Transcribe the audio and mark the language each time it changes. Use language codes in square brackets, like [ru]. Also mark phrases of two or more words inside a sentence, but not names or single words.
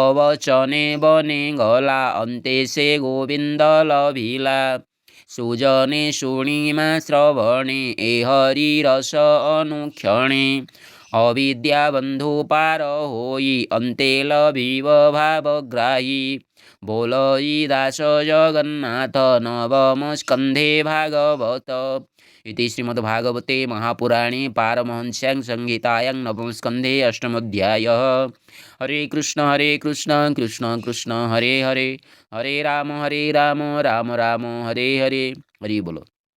[or] ବଚନେ ବନେ ଗଲା ଅନ୍ତେ ସେ ଗୋବିନ୍ଦ ଲଭିଲା ସୁଜନେ ଶୁଣିମା ଶ୍ରବଣେ ଏ ହରି ରସ ଅନୁକ୍ଷଣେ ଅବିଦ୍ୟା ବନ୍ଧୁ ପାର ହୋଇ ଅନ୍ତେ ଲଭିବ ଭାବଗ୍ରାହୀ ବୋଲଇ ଦାସ ଜଗନ୍ନାଥ ନବମ ସ୍କନ୍ଧେ ଭାଗବତ [sa] इति श्रीमद्भागवते महापुराणे पारमहंस्यां संहितायां नवमस्कन्धे अष्टमोऽध्यायः हरे कृष्ण कृष्ण कृष्ण हरे हरे हरे राम राम राम हरे हरे हरि बोलो।